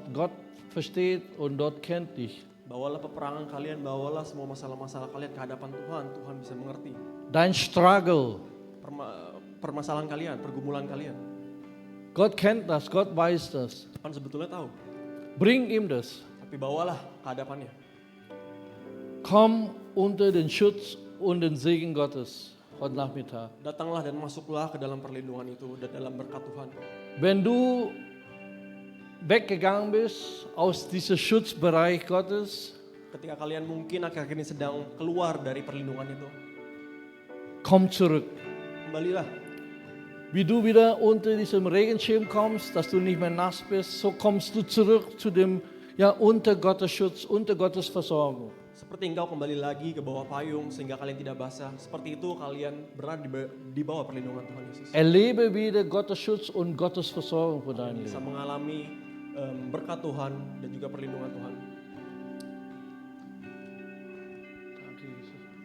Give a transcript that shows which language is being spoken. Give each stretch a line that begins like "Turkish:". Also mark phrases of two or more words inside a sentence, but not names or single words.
German: Gott versteht und dort kennt dich.
Indonesian: Bawalah peperangan kalian, bawalah semua masalah-masalah kalian ke hadapan Tuhan. Tuhan bisa mengerti.
German: Dein Struggle.
Indonesian: Permasalahan kalian, pergumulan kalian.
German: Gott kennt das, Gott weiß das.
Indonesian: Tuhan sebetulnya tahu.
German: Bring ihm das.
Indonesian: Tapi bawalah ke hadapannya.
German: Komm unter den Schutz und den Segen Gottes heute Nachmittag.
Indonesian: Datanglah dan masuklah ke dalam perlindungan itu dan dalam berkat Tuhan.
German: Wenn du weggegangen bist aus diesem Schutzbereich Gottes,
Indonesian: ketika kalian mungkin akhir-akhir ini sedang keluar dari perlindungan itu,
German: komm zurück.
Indonesian: Kembalilah.
German: Wie du wieder unter diesem Regenschirm kommst, dass du nicht mehr nass bist, so kommst du zurück zu dem, unter Gottes Schutz, unter Gottes Versorgung.
Indonesian: Seperti engkau kembali lagi ke bawah payung sehingga kalian tidak basah. Seperti itu kalian berada di bawah perlindungan Tuhan Yesus.
German: Erlebe wieder Gottes Schutz und Gottes Versorgung für dein Leben.
Indonesian: Bisa mengalami berkat Tuhan dan juga perlindungan Tuhan.
German: Danke Jesus.